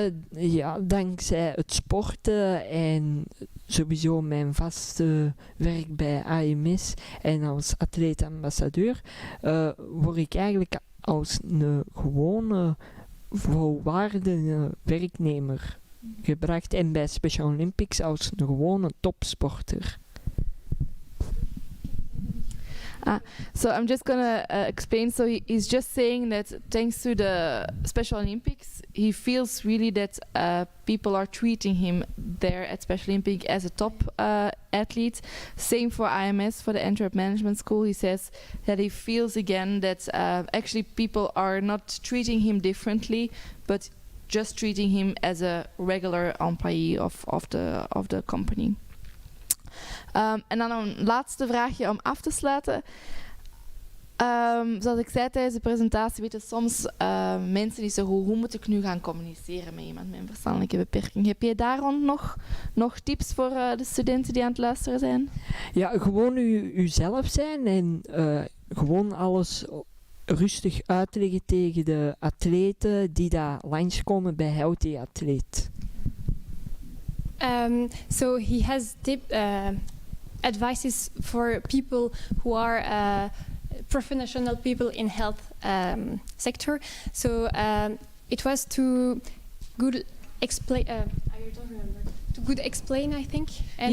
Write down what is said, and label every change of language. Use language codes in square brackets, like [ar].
[nl] Ja, dankzij het sporten en sowieso mijn vaste werk bij AMS en als atleet-ambassadeur word ik eigenlijk als een gewone volwaardige werknemer gebracht en bij Special Olympics als een gewone topsporter. [en] So I'm just gonna explain. So he's just saying that thanks to the Special Olympics, he feels really that people are treating him there at Special Olympics as a top athlete. Same for IMS, for the Antwerp Management School. He says that he feels again that actually people are not treating him differently, but just treating him as a regular employee of the company. [nl] En dan een laatste vraagje om af te sluiten. Zoals ik zei tijdens de presentatie, weten soms mensen niet zo goed hoe moet ik nu gaan communiceren met iemand met een verstandelijke beperking. Heb je daar rond nog tips voor de studenten die aan het luisteren zijn? Ja, gewoon uzelf zijn en gewoon alles rustig uitleggen tegen de atleten die daar langskomen bij Healthy Athlete. [en] So he has advices for people who are professional people in health sector. So it was to good explain. I don't remember. To good explain, I think. And